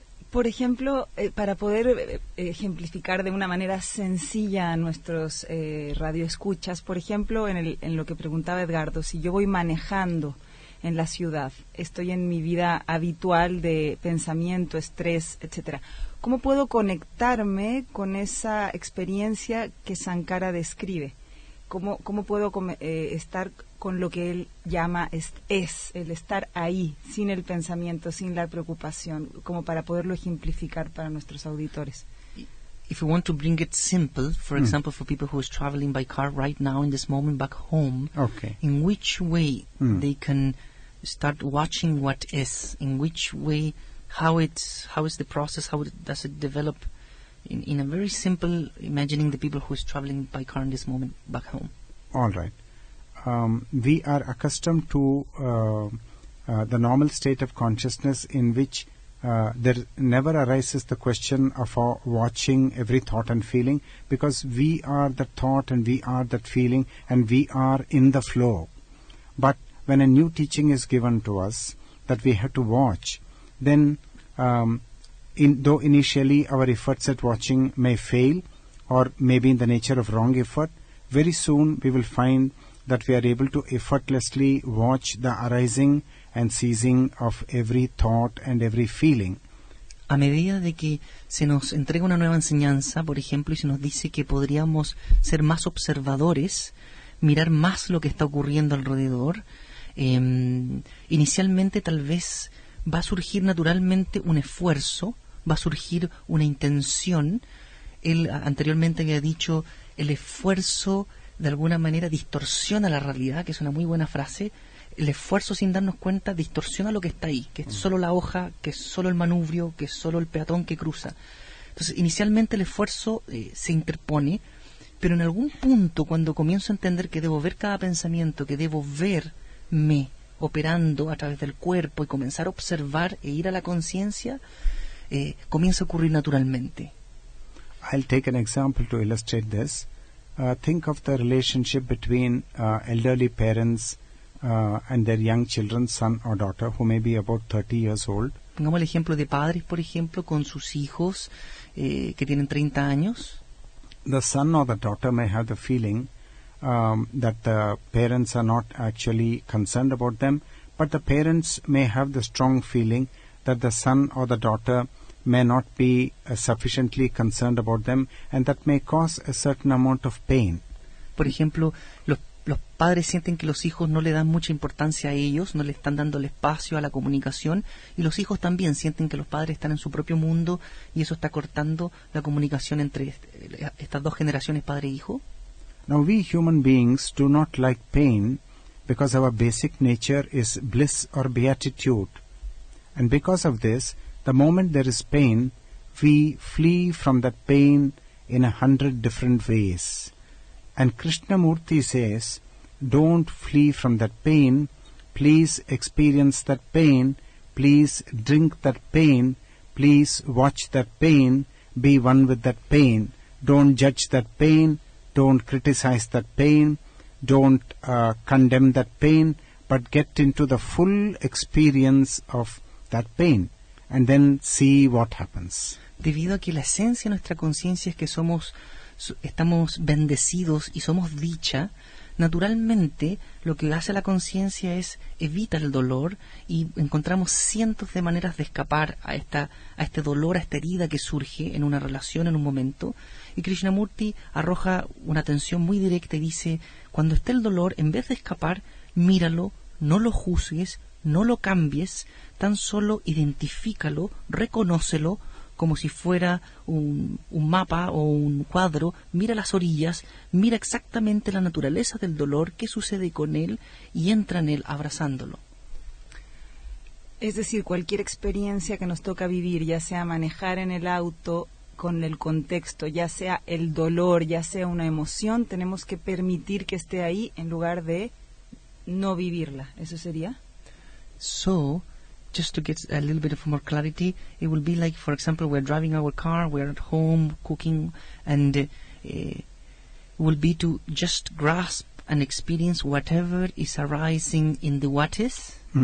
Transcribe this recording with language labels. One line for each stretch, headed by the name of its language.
Spanish: Por ejemplo, para poder ejemplificar de una manera sencilla a nuestros radioescuchas, por ejemplo, en lo que preguntaba Edgardo, si yo voy manejando en la ciudad, estoy en mi vida habitual de pensamiento, estrés, etcétera, ¿cómo puedo conectarme con esa experiencia que Sankara describe? ¿Cómo puedo estar con lo que él llama el estar ahí, sin el pensamiento, sin la preocupación, como para poderlo ejemplificar para nuestros auditores?
English: If we want to bring it simple, for example, for people who is traveling by car right now in this moment back home, Okay. in which way they can start watching what is, in which way, how is the process, does it develop, in a very simple, imagining the people who is traveling by car in this moment back home. All right. We are accustomed to the normal state of consciousness in which there never arises the question of our watching every thought and feeling, because we are the thought and we are that feeling and we are in the flow. But when a new teaching is given to us that we have to watch, then though initially our efforts at watching may fail or may be in the nature of wrong effort, very soon we will find that we are able to effortlessly watch the arising and ceasing of every thought and every feeling.
Spanish: A medida de que se nos entrega una nueva enseñanza, por ejemplo, y se nos dice que podríamos ser más observadores, mirar más lo que está ocurriendo alrededor, inicialmente tal vez va a surgir naturalmente un esfuerzo, va a surgir una intención. Él anteriormente había dicho, el esfuerzo de alguna manera distorsiona la realidad, que es una muy buena frase. El esfuerzo, sin darnos cuenta, distorsiona lo que está ahí, que es solo la hoja, que es solo el manubrio, que es solo el peatón que cruza. Entonces, inicialmente el esfuerzo se interpone, pero en algún punto, cuando comienzo a entender que debo ver cada pensamiento, que debo verme operando a través del cuerpo y comenzar a observar e ir a la conciencia, comienza a ocurrir naturalmente.
English: I'll take an example to illustrate this. Think of the relationship between elderly parents and their young children, son or daughter, who may be about 30 years old.
Spanish: Pongamos el ejemplo de padres, por ejemplo, con sus hijos que tienen 30 años.
English: The son or the daughter may have the feeling that the parents are not actually concerned about them, but the parents may have the strong feeling that the son or the daughter may not be sufficiently concerned about them, and that may cause a certain amount of pain.
Spanish: Por ejemplo, los los padres sienten que los hijos no le dan mucha importancia a ellos, no le están dando el espacio a la comunicación, y los hijos también sienten que los padres están en su propio mundo y eso está cortando la comunicación entre estas dos generaciones, padre e hijo.
English: Now we human beings do not like pain because our basic nature is bliss or beatitude. And because of this, the moment there is pain, we flee from that pain in 100 different ways. And Krishnamurti says, don't flee from that pain, please experience that pain, please drink that pain, please watch that pain, be one with that pain, don't judge that pain, don't criticize that pain, don't condemn that pain, but get into the full experience of that pain, and then see what happens.
Spanish: Debido a que la esencia de nuestra conciencia es que estamos bendecidos y somos dicha, naturalmente lo que hace la conciencia es evita el dolor y encontramos cientos de maneras de escapar a este dolor, a esta herida que surge en una relación, en un momento. Y Krishnamurti arroja una atención muy directa y dice, cuando esté el dolor, en vez de escapar, míralo, no lo juzgues, no lo cambies, tan solo identifícalo, reconócelo, como si fuera un mapa o un cuadro, mira las orillas, mira exactamente la naturaleza del dolor, qué sucede con él y entra en él abrazándolo. Es decir, cualquier experiencia que nos toca vivir, ya sea manejar en el auto con el contexto, ya sea el dolor, ya sea una emoción, tenemos que permitir que esté ahí en lugar de no vivirla. ¿Eso sería?
English: So, just to get a little bit of more clarity, it will be like, for example, we're driving our car, we're at home cooking, and it will be to just grasp and experience whatever is arising in the what is.